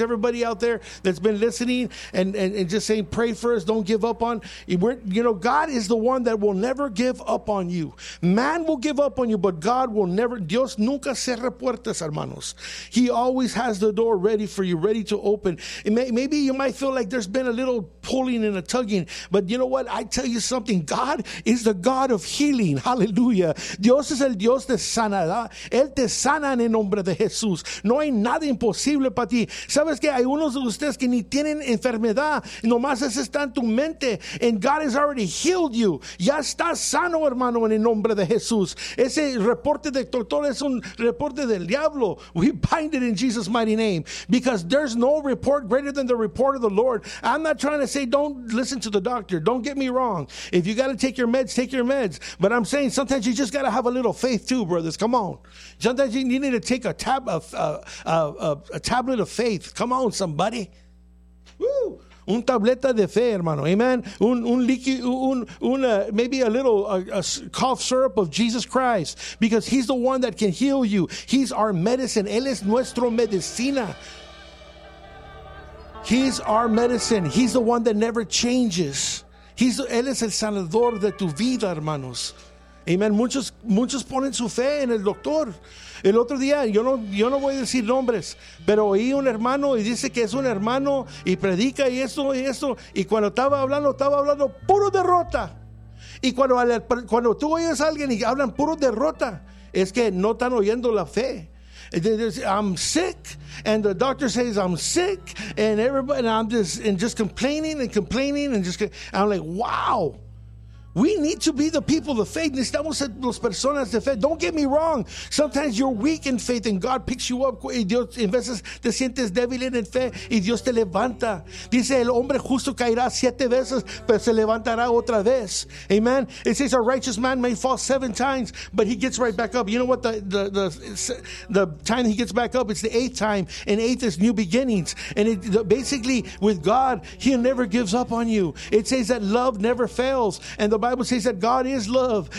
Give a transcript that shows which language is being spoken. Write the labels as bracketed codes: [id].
[en] Everybody out there that's been listening and just saying, pray for us. Don't give up on. God is the one that will never give up on you. Man will people give up on you, but God will never, [es] Dios nunca cierra puertas, hermanos. [en] He always has the door ready for you, ready to open. Maybe you might feel like there's been a little pulling and a tugging, but you know what? I tell you something. God is the God of healing. Hallelujah. [es] Dios es el Dios de sanidad. Él te sana en el nombre de Jesús. No hay nada imposible para ti. Sabes que hay unos de ustedes que ni tienen enfermedad. Nomás es está en tu mente. [en] And God has already healed you. [es] Ya estás sano, hermano, en el nombre de Jesús. Ese reporte del doctor es un reporte del diablo. [en] We bind it in Jesus' mighty name. Because there's no report greater than the report of the Lord. I'm not trying to say don't listen to the doctor. Don't get me wrong. If you got to take your meds, take your meds. But I'm saying sometimes you just got to have a little faith too, brothers. Come on. Sometimes you need to take a tablet of faith. Come on, somebody. [es] Woo! Un tableta de fe, hermano. Amen. [en] Maybe a little cough syrup of Jesus Christ. Because he's the one that can heal you. He's our medicine. [es] Él es nuestro medicina. [en] He's our medicine. He's the one that never changes. [es] Él es el sanador de tu vida, hermanos. Amen. Muchos ponen su fe en el doctor. El otro día, yo no voy a decir nombres, pero oí un hermano y dice que es un hermano y predica y esto y esto. Y cuando estaba hablando puro derrota. Y cuando tú oyes a alguien y hablan puro derrota, es que no están oyendo la fe. [en] I'm sick, and the doctor says I'm sick, and everybody, and I'm just complaining and complaining, and just, I'm like, wow. We need to be the people of faith. [es] Necesitamos ser las personas de fe. [en] Don't get me wrong. Sometimes you're weak in faith and God picks you up. [es] Y Dios, en veces te sientes débil en fe y Dios te levanta. Dice, el hombre justo caerá 7 veces, pero se levantará otra vez. [en] Amen. It says, a righteous man may fall 7 times, but he gets right back up. You know what? The time he gets back up, it's the 8th time. And 8th is new beginnings. And basically, with God, he never gives up on you. It says that love never fails. And the Bible says that God is love.